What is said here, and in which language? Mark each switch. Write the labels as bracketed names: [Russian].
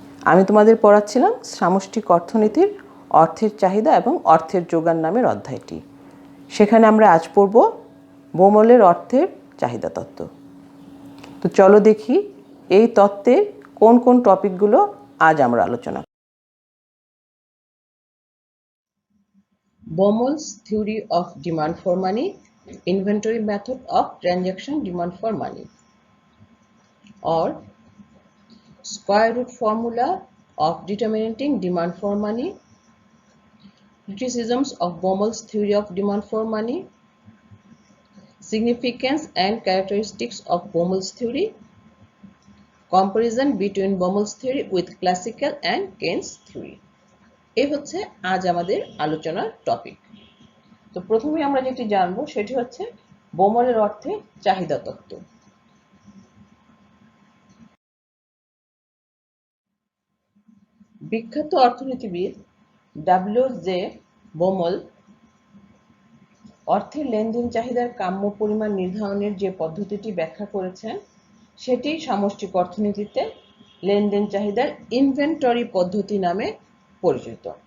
[Bangla] আমি তোমাদের পড়াচ্ছিলাম সামষ্টিক অর্থনীতির অর্থের চাহিদা এবং অর্থের যোগান নামের অধ্যায়টি। সেখানে আমরা আজ পড়ব বোমলের অর্থের চাহিদা তত্ত্ব। তো চলো দেখি এই তত্ত্বের কোন কোন টপিকগুলো আজ আমরা আলোচনা করব। [English] Baumol's theory of demand for money, inventory method of transaction demand for money, or square root formula of determining demand for money, criticisms of Baumol's theory of demand for money, significance and characteristics of Baumol's theory, comparison between Baumol's theory with classical and Keynes theory. [Bangla] এই হচ্ছে আজ আমাদের আলোচনার topic. তো প্রথমে আমরা যেটি জানবো সেটি হচ্ছে বোমলের অর্থে চাহিদা তত্ত্ব। বিখ্যাত অর্থনীতিবিদ ডব্লিউ.জে. বোমল অর্থের লেনদেন চাহিদার কাম্য পরিমাণ নির্ধারণের যে পদ্ধতিটি ব্যাখ্যা করেছেন সেটি সামষ্টিক অর্থনীতিতে লেনদেন চাহিদার ইনভেন্টরি পদ্ধতি নামে পরিচিত।